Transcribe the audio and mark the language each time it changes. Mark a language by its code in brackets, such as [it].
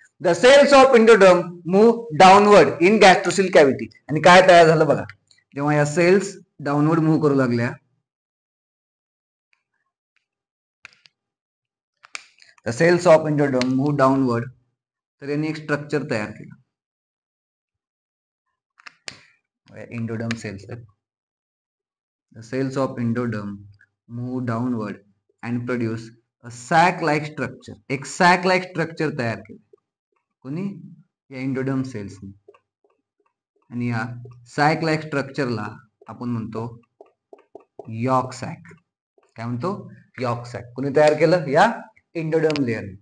[en] The cells of endoderm move downward in gastrocoel cavity. [mr] आणि काय तयार झालं बघा, जेव्हा या सेल्स डाऊनवर्ड मूव्ह करू लागल्या, [en] the cells of endoderm move downward, [mr] तर यांनी एक स्ट्रक्चर तयार केलं. [en] Endoderm cells, the cells of endoderm move downward and produce a sac like structure. [mr] एक sac like structure तयार केलं कोणी, या एंडोडर्म सेल्सने. आणि या सॅक लाईक स्ट्रक्चरला आपण म्हणतो यॉर्क सॅक. काय म्हणतो? York sack. कोणी तयार केलं? या एंडोडर्म लेअर.